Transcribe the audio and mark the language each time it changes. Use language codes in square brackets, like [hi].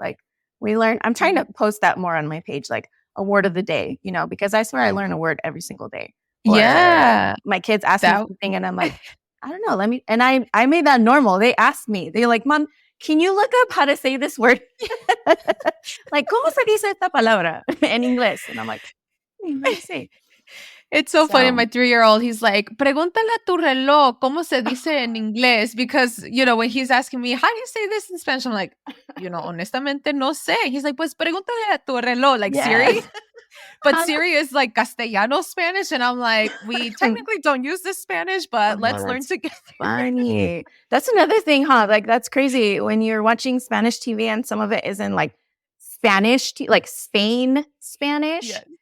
[en] Like we learn, I'm trying to post that more on my page, like a word of the day, because I swear I learn a word every single day. Or my kids ask me something and I'm like, I don't know, and I made that normal. They asked me, they're like, Mom, can you look up how to say this word? [es] Like, ¿cómo se dice esta palabra en inglés? [en] And I'm like, let me see. It's so funny. My 3-year-old, he's like, [es] pregúntale a tu reloj, ¿cómo se dice en inglés? [en] Because, when he's asking me, how do you say this in Spanish? I'm like, [es] honestamente no sé. [en] He's like, [es] pues pregúntale a tu reloj, like Siri. [en] But Siri is like Castellano Spanish. And I'm like, we technically don't use this Spanish, but let's learn together. Funny. That's another thing, huh? Like, that's crazy when you're watching Spanish TV and some of it is in like Spanish, like Spain Spanish. Yes.